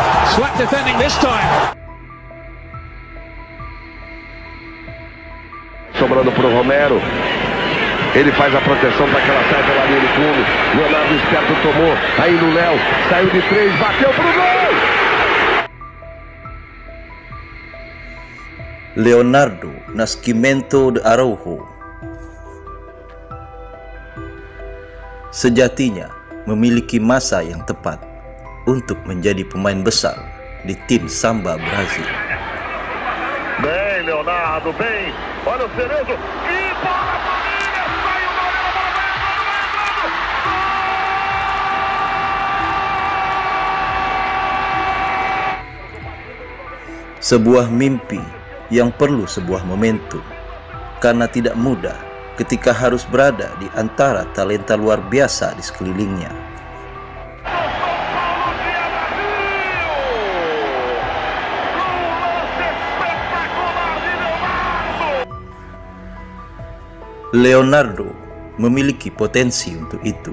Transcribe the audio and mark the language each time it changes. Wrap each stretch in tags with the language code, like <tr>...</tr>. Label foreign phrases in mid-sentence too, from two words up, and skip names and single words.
<en>Slack defending this time.</en> <pt>Sobrando pro Romero. Ele faz a proteção para que ela saia pela linha de fundo. Leonardo esperto tomou. Aí no Léo. Saiu de 3, bateu pro gol!</pt> <id>Leonardo Nascimento de Araujo sejatinya memiliki masa yang tepat untuk menjadi pemain besar di tim Samba Brasil.</id> <pt>Bem, Leonardo, bem. Olha o Cerezo. E bola pra linha. Saiu o Leonardo.</pt> <id>Sebuah mimpi yang perlu sebuah momentum, karena tidak mudah ketika harus berada di antara talenta luar biasa di sekelilingnya. Leonardo memiliki potensi untuk itu.</id>